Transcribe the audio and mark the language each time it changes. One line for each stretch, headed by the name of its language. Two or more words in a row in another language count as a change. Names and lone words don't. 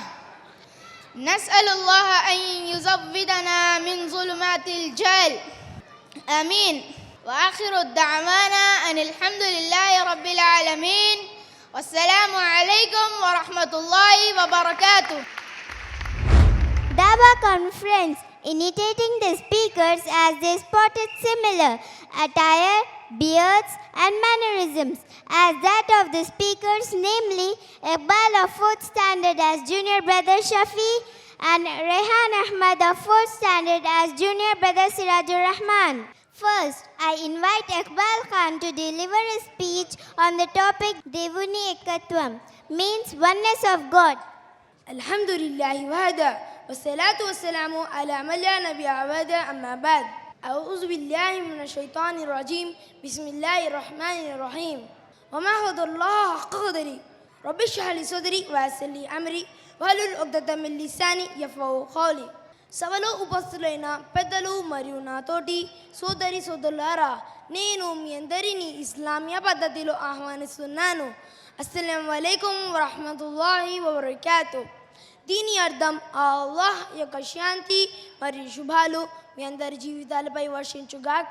Arabic: نسأل الله أن يزودنا من ظلمات الجهل، آمين. وآخر الدعوانا أن الحمد لله رب العالمين، والسلام عليكم ورحمة الله وبركاته.
English: Dawa conference, imitating the speakers as they spotted similar attire, beards and mannerisms as that of the speakers, namely Iqbal of 4th standard as junior brother Shafi and Rehan Ahmad of 4th standard as junior brother Sirajur Rahman. First, I invite Iqbal Khan to deliver a speech on the topic Devuni Ekatwam, means oneness of God.
Arabic: الحمد لله وحده والصلاة والسلام على من لا نبي بعده أما بعد. أعوذ بالله من الشيطان الرجيم. بسم الله الرحمن الرحيم. وما قدر الله حق قدره. رب اشرح لي صدري ويسر لي أمري واحلل عقدة من لساني يفقهوا قولي.
Telugu: సభలో ఉపస్థితులైన పెద్దలు మరియు నాతోటి సోదరి సోదరులారా, నేను మీ అందరినీ ఇస్లామియా పద్ధతిలో ఆహ్వానిస్తున్నాను.
Arabic: السلام عليكم ورحمة الله وبركاته.
Telugu: దీని అర్థం అల్లాహ్ యొక్క శాంతి మరియు శుభాలు మీ అందరి జీవితాలపై వర్షించుగాక.